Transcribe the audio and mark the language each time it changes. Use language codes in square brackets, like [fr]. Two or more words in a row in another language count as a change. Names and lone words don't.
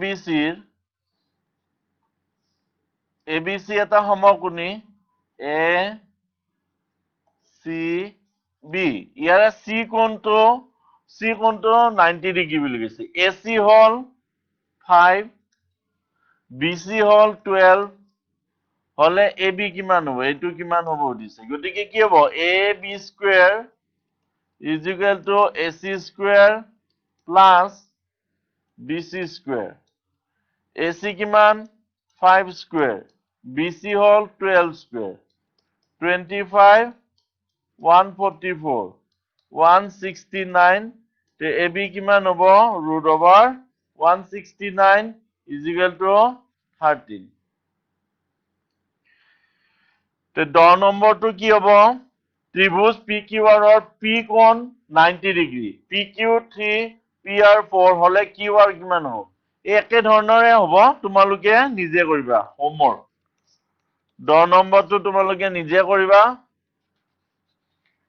[as] ABC এটা সমকোণী A C B ইয়াৰে C কোণটো 90 ডিগ্ৰী বুলি কৈছে AC হল 5 BC হল 12 হলে AB কিমান হ'ব এটো কিমান হ'ব দিছে গতিকে কি হ'ব [en] AB square is equal to AC square plus BC square AC কিমান 5 square BC হল 12 square 25 144 169 [as] তে AB কিমান হ'ব [en] root over 169 is equal to 13 [as] তে 10 নম্বৰটো কি হ'ব ত্ৰিভুজ PQR ৰ P কোণ 90 ডিগ্ৰী PQ3 PR4 হলে QR কিমান হ'ব একে ধৰণৰে হ'ব তোমালোকে নিজে কৰিবা হোমৱৰ্ক 10 নম্বৰটো তোমালোকে নিজে কৰিবা